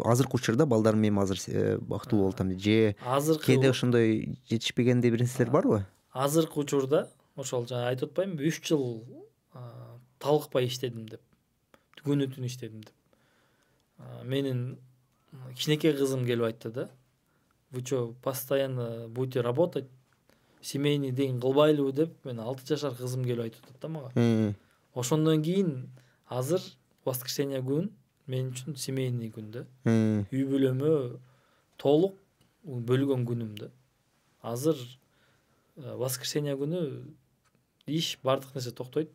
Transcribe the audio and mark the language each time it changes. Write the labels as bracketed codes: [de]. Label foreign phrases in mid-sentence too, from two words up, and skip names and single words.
[ky] Азыркы учурда балдарым менен азыр бактылуу болуп атам дейт. Же кээде ошондой жетишпегендей бир нерселер барбы? Азыркы учурда ошол жана айтып атпаймынбы, 3 жыл талыкпай иштедим деп. Күнү түн иштедим деп. Менин кичинекей кызым келип айтты да. [ru] Вы чё, постоянно будете работать? Семейный день [ky] кылбайлыбы деп, мен 6 жашар кызым келип айтып атат да мага. Ошондон кийин азыр воскресенье күн мен үчүн семейный күн да. Үй бүлөмө толук бөлгөн күнүм да. Азыр воскресенье күнү иш бардык нерсе токтойт.